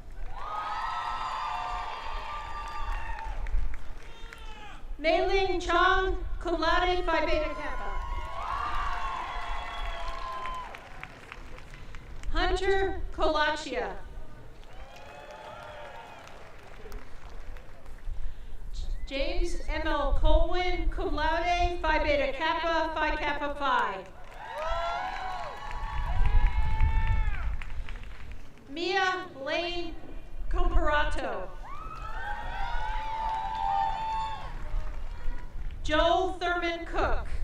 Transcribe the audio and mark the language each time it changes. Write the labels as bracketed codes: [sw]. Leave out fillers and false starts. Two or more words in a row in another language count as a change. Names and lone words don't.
[en] Mei-Ling Chong, [la] cum laude, [en] Phi Beta Kappa. Hunter Kolachia. James M.L. Colwyn, [la] cum laude, [en] Phi Beta Kappa, Phi Kappa Phi. Mia Lane Comparato. Joel Thurman Cook.